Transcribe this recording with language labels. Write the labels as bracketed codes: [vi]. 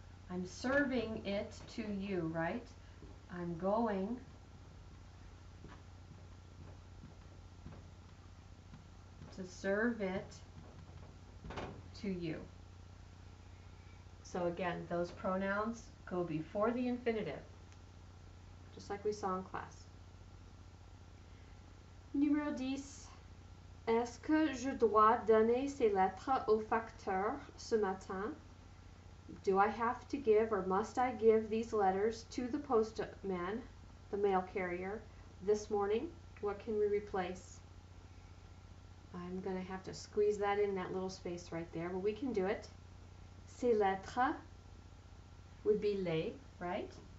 [en] I'm serving it to you, right? I'm going to serve it to you. So again, those pronouns go before the infinitive, just like we saw in class. [fr] Numéro 10. Est-ce que je dois donner ces lettres au facteur ce matin? [en] Do I have to give or must I give these letters to the postman, the mail carrier, this morning? What can we replace? I'm going to have to squeeze that in that little space right there, but we can do it. [fr] Ces lettres [en] would be les, right?